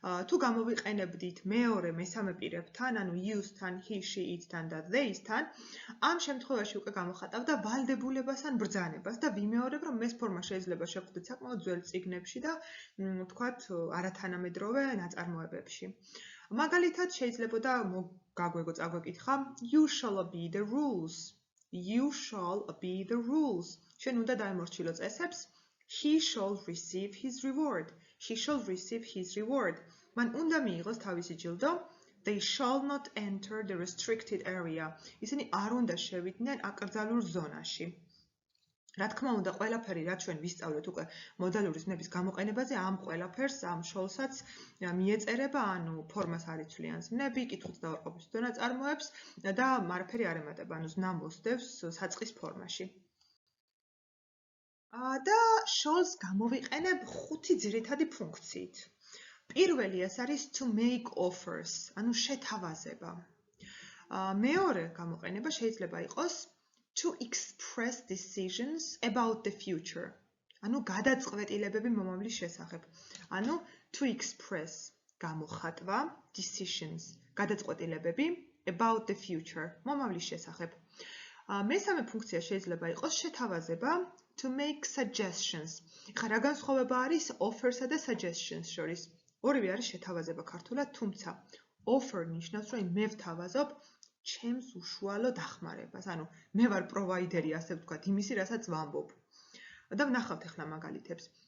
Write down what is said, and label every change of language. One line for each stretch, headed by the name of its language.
Georgian: თუ გამოვიყენებდით მეორე მესამე პირებთან, ანუ use-თან, he, she, it-თან და they-სთან, ამ შემთხვევაში უკვე გამოხატავდა ვალდებულებას ან ბრძანებას და ვიმეორებ, რომ ეს ფორმა შეიძლება შეგხვდეთ საკმაოდ ძველ წიგნებში და ვთქვათ, არათანამედროვე ნაწარმოებებში. მაგალითად, შეიძლებოდა გაგვეგო წაგვეკითხა, you shall obey the rules.
English: You shall obey the rules.
Georgian: შენ უნდა დაემორჩილო წესებს.
English: He shall receive his reward. He shall receive his reward.
Georgian: Man უნდა მიიღოს თავისი ჯილდო.
English: They shall not enter the restricted area.
Georgian: ისინი არ უნდა შევიდნენ აკრძალულ ზონაში. რა თქმა უნდა, ყველაფერი რაც ჩვენ ვისწავლეთ უკვე მოდალური ზმნების გამოყენებაზე, ამ ყველაფერს, ამ shall-საც მიეწერება, ანუ ფორმას არ იცვლიან ზმნები, კითხვით და უარყოფით ნაწარმოებს და არაფერი არ ემატება, ანუ ზნა მოსდევს საწყის ფორმაში. და shall-ს გამოვიყენებ 5 ძირითადი ფუნქციით. პირველი ეს არის to make offers, ანუ შეთავაზება.
English: მეორე გამოყენება შეიძლება იყოს to express decisions about the future.
Georgian: ანუ გადაწყვეტილებები მომავლის შესახებ.
English: ანუ to express გამოხატვა, decisions გადაწყვეტილებები about the future მომავლის შესახებ.
Georgian: მესამე ფუნქცია შეიძლება იყოს შეთავაზება to make suggestions. ხა რა განსხვავება არის offer-სა და suggestions შორის? ორივე არის შეთავაზება ქართულად, თუმცა offer ნიშნავს, რომ მე ვთავაზობ ჩემს უშუალო დახმარებას. ანუ მე ვარ პროვაიდერი, ასე ვთქვათ, იმისი, რასაც ვამბობ. და ვნახავთ ახლა მაგალითებს.